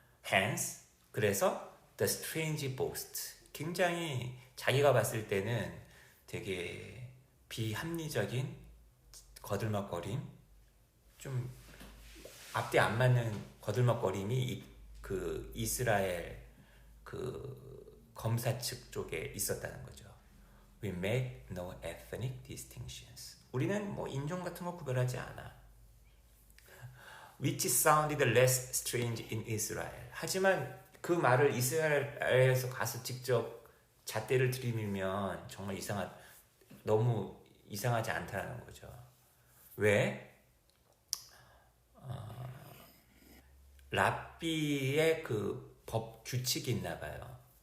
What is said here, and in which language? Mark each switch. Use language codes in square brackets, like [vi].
[en] Hence, [ko] 그래서 [en] the strange boast, [ko] 굉장히 자기가 봤을 때는 되게 비합리적인 거들먹거림, 좀 앞뒤 안 맞는 거들먹거림이 그 이스라엘 그 검사 측 쪽에 있었다는 거죠. [en] We make no ethnic distinctions. [ko] 우리는 뭐 인종 같은 거 구별하지 않아. [en] Which sounded less strange in Israel. [ko] 하지만 그 말을 이스라엘에서 가서 직접 잣대를 들이밀면 정말 너무 이상하지 않다는 거죠. 왜? 랍비의 그 법 규칙이 있나 봐요.